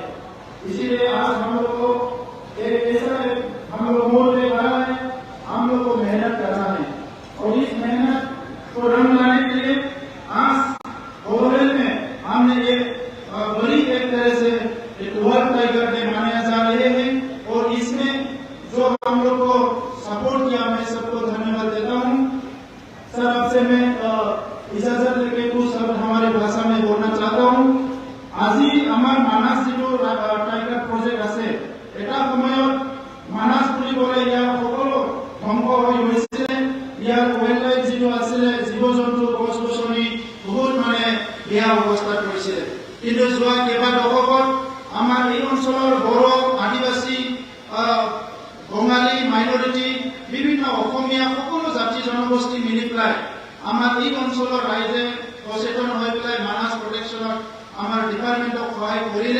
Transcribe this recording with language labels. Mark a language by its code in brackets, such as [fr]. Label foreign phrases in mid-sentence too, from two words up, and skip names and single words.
[hi] इसीलिए आज हम लोग को एक ऐसा हम लोग मोड़ ले रहा है, हम लोग को मेहनत करना है, और इस मेहनत को रंग लाने के लिए आज ओवरऑल में हमने एक बड़ी एक तरह से एक वर्ल्ड टाइगर डे मनाया जा रहे हैं। और इसमें जो हम लोग को सपोर्ट किया, मैं सबको धन्यवाद देता हूँ। सर, आपसे मैं इजाजत लेके कुछ शब्द हमारे भाषा में बोलना चाहता हूँ। [as] আজি আমার মানাস যিটো টাইগাৰ প্ৰজেক্ট আছে, এটা সময়ত মানাস বুলি ক'লে ইয়াৰ সকলো ধ্বংস হৈ গৈছে। ইয়াৰ ৱাইল্ড লাইফ যিটো আছিলে, জীৱ জন্তু, গছ গছনি বহুত বেয়া অৱস্থাত পৰিছে। কিন্তু যোৱা কেইবা দশকত আমাৰ এই অঞ্চলৰ বড়ো, আদিবাসী, বঙালী, মাইনৰিটি, বিভিন্ন অসমীয়া সকলো জাতি জনগোষ্ঠী মিলি পেলাই আমাৰ এই অঞ্চলৰ ৰাইজে সচেতন হৈ পেলাই মানাস প্ৰটেকশ্যনত আমার ডিপার্টমেন্টক সহায় করিলে।